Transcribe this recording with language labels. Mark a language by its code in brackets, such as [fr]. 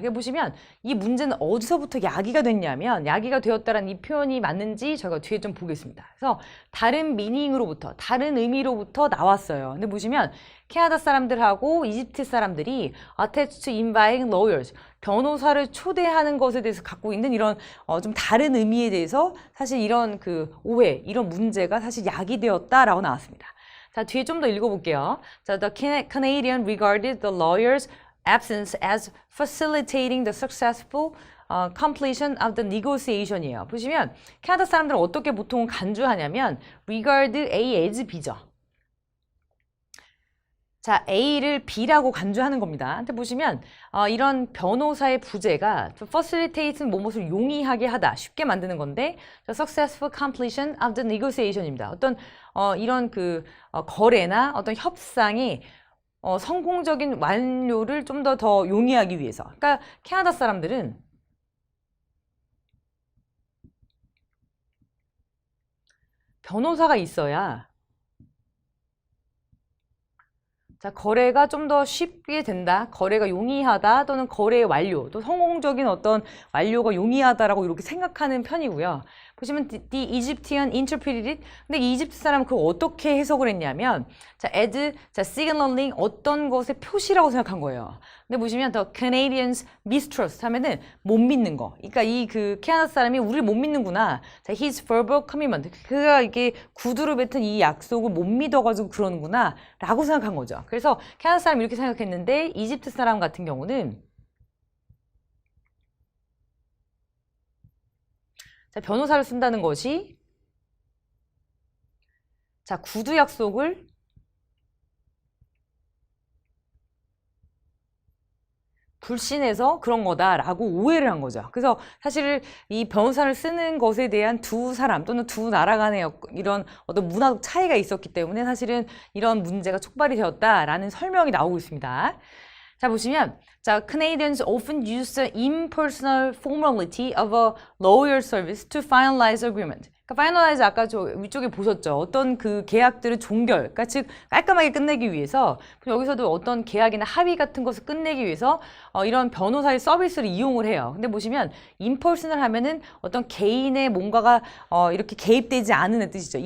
[ko] 여기 보시면 이 문제는 어디서부터 야기가 됐냐면 야기가 되었다라는 이 표현이 맞는지 저희가 뒤에 좀 보겠습니다. 그래서 다른 미닝으로부터 다른 의미로부터 나왔어요. 근데 보시면 캐나다 사람들하고 이집트 사람들이 [en] attached to inviting lawyers [ko] 변호사를 초대하는 것에 대해서 갖고 있는 이런 좀 다른 의미에 대해서 사실 이런 그 오해, 이런 문제가 사실 야기되었다라고 나왔습니다. 자, 뒤에 좀 더 읽어볼게요. [en] 자, the Canadian regarded the lawyer's absence as facilitating the successful completion of the negotiation이에요. [ko] 보시면 캐나다 사람들은 어떻게 보통 간주하냐면 regard A as B죠. 자, A를 B라고 간주하는 겁니다. 근데 보시면 이런 변호사의 부재가 facilitate는 무엇을 용이하게 하다, 쉽게 만드는 건데 [en] the successful completion of the negotiation [ko] 입니다. 어떤 이런 그 거래나 어떤 협상이 성공적인 완료를 좀 더 용이하기 위해서. 그러니까 캐나다 사람들은 변호사가 있어야 자, 거래가 좀 더 쉽게 된다, 거래가 용이하다, 또는 거래의 완료, 또 성공적인 어떤 완료가 용이하다라고 이렇게 생각하는 편이고요. 보시면 [en] the Egyptian interpreted it. [ko] 근데 이 이집트 사람은 그걸 어떻게 해석을 했냐면 자, as 자, signaling 어떤 것의 표시라고 생각한 거예요. 근데 보시면 [en] the Canadians mistrust [ko] 하면은 못 믿는 거. 그러니까 이 그 캐나다 사람이 우리를 못 믿는구나. [en] 자, his verbal commitment. [ko] 그가 이게 구두로 뱉은 이 약속을 못 믿어가지고 그러는구나 라고 생각한 거죠. 그래서 캐나다 사람이 이렇게 생각했는데 이집트 사람 같은 경우는 자, 변호사를 쓴다는 것이 자, 구두 약속을 불신해서 그런 거다라고 오해를 한 거죠. 그래서 사실 이 변호사를 쓰는 것에 대한 두 사람 또는 두 나라 간의 이런 어떤 문화적 차이가 있었기 때문에 사실은 이런 문제가 촉발이 되었다라는 설명이 나오고 있습니다. [en] 자, 보시면 자, Canadians often use the impersonal formality of a lawyer service to finalize agreement. [ko] 그러니까 finalize 아까 저 위쪽에 보셨죠? 어떤 그 계약들을 종결, 그러니까 즉 깔끔하게 끝내기 위해서 여기서도 어떤 계약이나 합의 같은 것을 끝내기 위해서 이런 변호사의 서비스를 이용을 해요. 근데 보시면 impersonal 하면은 어떤 개인의 뭔가가 이렇게 개입되지 않은 뜻이죠.